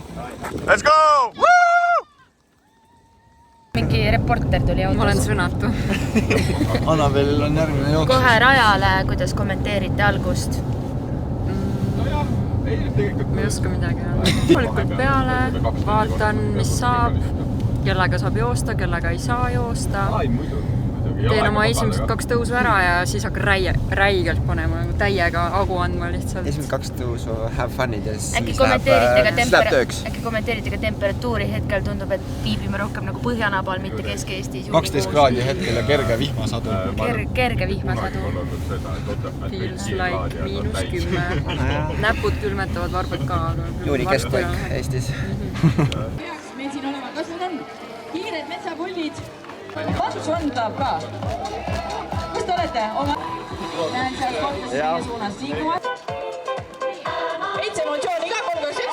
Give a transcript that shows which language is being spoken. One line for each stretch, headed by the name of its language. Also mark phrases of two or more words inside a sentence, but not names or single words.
English: Let's go!
Estonian: Mingi reporter tuli autos. Ma olen sõnatu. Annabelil on järgmine jooks. Kohe rajale, kuidas kommenteerite algust? Ma ei oska midagi öelda. Hoolikalt peale, vaatan, mis saab, kellega saab joosta, kellega ei saa joosta. Teen oma esimesed 2 tõusu ära ja siis hakkan räigelt panema, täiega agu andma lihtsalt. Esimesed 2 tõusu,
English: have fun'id
Estonian: ja siis Äkki läheb tööks. kommenteerite ka temperatuuri hetkel tundub, et viibime rohkem nagu Põhjanabal, mitte Kesk-Eestis. 12 kraadi hetkel ja kerge vihmasadu. Kerge vihmasadu.
English: Feels like -10.
Estonian: Näpud külmetavad, varbad ka. Juuni keskpaik Eestis. meil siin olema, kas need on kiired metsapullid? Vastus on, tahab ka. Kus te olete? Näen seal kohtas sinna suunas liiguvad. Veits emotsiooni ka, 31.